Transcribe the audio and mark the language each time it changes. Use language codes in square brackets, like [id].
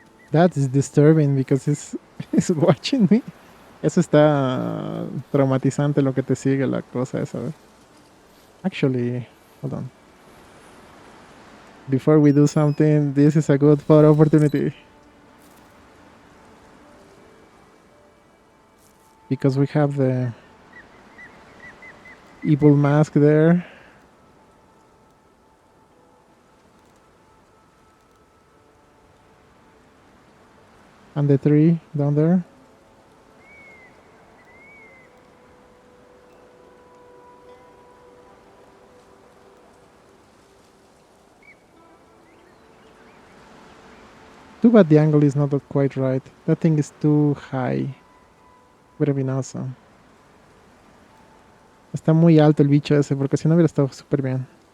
[en] That is disturbing because it's watching me. [es] Eso está traumatizante lo que te sigue la cosa esa. ¿Ver? [en] Actually, hold on. Before we do something, this is a good photo opportunity. Because we have the evil mask there. And the tree down there. Too bad the angle is not quite right. That thing is too high. Would have been awesome. [es] Está muy alto el bicho ese, porque si no hubiera estado súper bien.